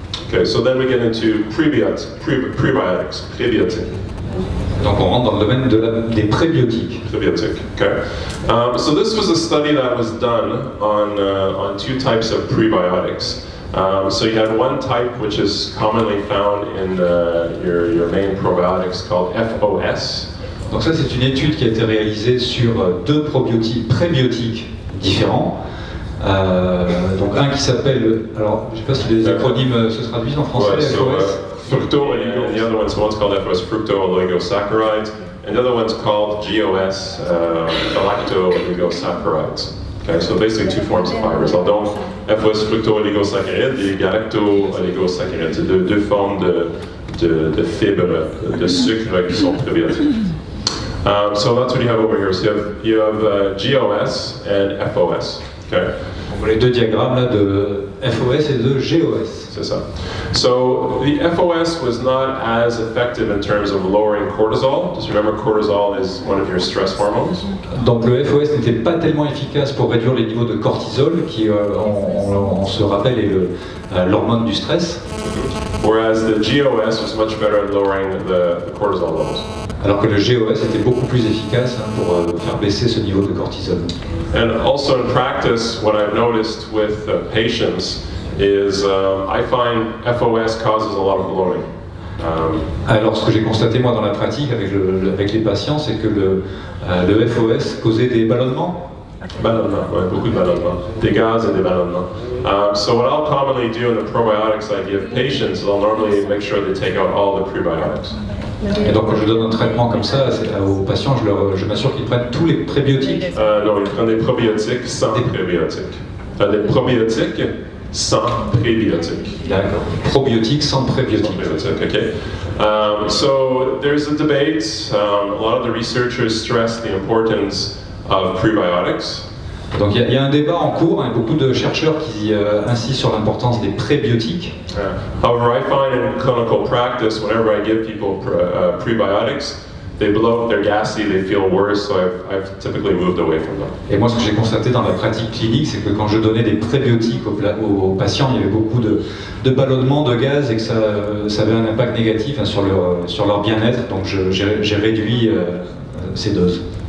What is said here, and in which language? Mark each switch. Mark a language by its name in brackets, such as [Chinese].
[English] Okay, so then we get into prebiotics. [French] Donc on rentre dans le domaine des prébiotiques. [English] Prebiotic. Okay. So this was a study that was done on two types of prebiotics. So you had one type which is commonly found in your main probiotics called FOS. [French] Donc ça, c'est une étude qui a été réalisée sur deux prébiotiques différents. Donc un qui s'appelle, alors je ne sais pas si les acronymes se traduisent en français. [English] Ouais, fructo and the other one's called FOS, fructo-oligosaccharides, and the other one's called GOS, galacto-oligosaccharides. Okay, so basically two forms of fibers. [French] Alors donc, FOS fructo-oligosaccharides et galacto-oligosaccharides, c'est deux formes de fibres, de sucre qui sont prébiotiques. [English] So that's what you have over here. So you have GOS and FOS. Okay. [French] On voit les deux diagrammes là de FOS et de GOS. C'est ça. [English] So the FOS was not as effective in terms of lowering cortisol. Just remember, cortisol is one of your stress hormones. [French] Donc le FOS n'était pas tellement efficace pour réduire les niveaux de cortisol, qui, on se rappelle, est l'hormone du stress. [English] Whereas the GOS was much better at lowering the cortisol levels. [French] Alors que le GOS était beaucoup plus efficace pour faire baisser ce niveau de cortisol. [English] And also in practice, what I've noticed with patients is I find FOS causes a lot of bloating. [French] Alors ce que j'ai constaté moi dans la pratique avec les patients, c'est que le FOS causait des ballonnements. Ballonnement, ouais, beaucoup de ballonnements, des gaz et des ballonnements. [English] So what I'll commonly do in the probiotics I give patients is I'll normally make sure they take out all the prebiotics. [French] Et donc quand je donne un traitement comme ça aux patients, je m'assure qu'ils prennent tous les prébiotiques. Non, ils prennent des probiotiques sans prébiotiques. Des probiotiques sans prébiotiques. D'accord. Probiotiques sans prébiotiques. [English] Okay. So there's a debate. A lot of the researchers stress the importance of prebiotics. [French] Donc il y a un débat en cours, hein, beaucoup de chercheurs qui insistent sur l'importance des prébiotiques. [English] However, I find in clinical practice, whenever I give people prebiotics, they bloat, they're gassy, they feel worse, so I've typically moved away from them. [French] Et moi, ce que j'ai constaté dans la pratique clinique, c'est que quand je donnais des prébiotiques aux patients, il y avait beaucoup de ballonnements, de gaz, et que ça avait un impact négatif, hein, sur leur bien-être. Donc j'ai réduit ces doses.